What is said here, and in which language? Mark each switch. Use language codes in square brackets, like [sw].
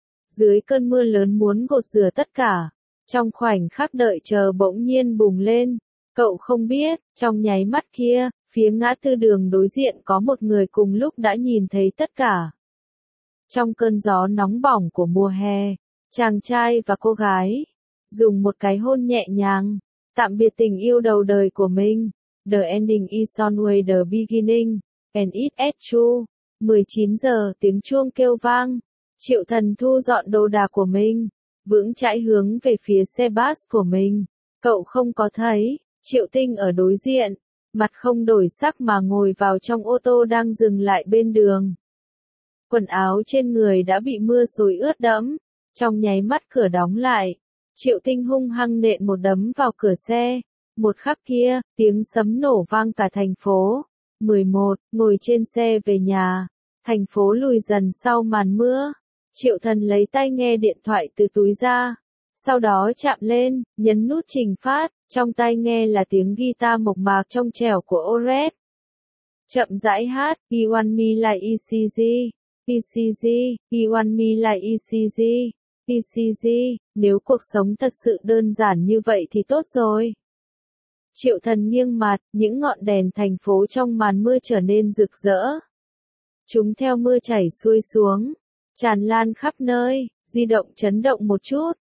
[vi] Dưới cơn mưa lớn muốn gột rửa tất cả, trong khoảnh khắc đợi chờ bỗng nhiên bùng lên, cậu không biết, trong nháy mắt kia, phía ngã tư đường đối diện có một người cùng lúc đã nhìn thấy tất cả. Trong cơn gió nóng bỏng của mùa hè, chàng trai và cô gái dùng một cái hôn nhẹ nhàng, tạm biệt tình yêu đầu đời của mình. [en] The ending is always the beginning, and it is true. [vi] 19 giờ, tiếng chuông kêu vang. Triệu Thần thu dọn đồ đạc của mình, vững chãi hướng về phía xe bus của mình. Cậu không có thấy Triệu Tinh ở đối diện, mặt không đổi sắc mà ngồi vào trong ô tô đang dừng lại bên đường. Quần áo trên người đã bị mưa xối ướt đẫm, trong nháy mắt cửa đóng lại. Triệu Tinh hung hăng nện một đấm vào cửa xe, một khắc kia, tiếng sấm nổ vang cả thành phố. 11, ngồi trên xe về nhà, thành phố lùi dần sau màn mưa. Triệu Thần lấy tai nghe điện thoại từ túi ra, sau đó chạm lên, nhấn nút trình phát, trong tai nghe là tiếng guitar mộc mạc trong trẻo của Oret. Chậm rãi hát, [en] He want me like ECG, ECG, He want me like ECG. [vi] PCG, nếu cuộc sống thật sự đơn giản như vậy thì tốt rồi. Triệu Thần nghiêng mặt, những ngọn đèn thành phố trong màn mưa trở nên rực rỡ. Chúng theo mưa chảy xuôi xuống, tràn lan khắp nơi, di động chấn động một chút.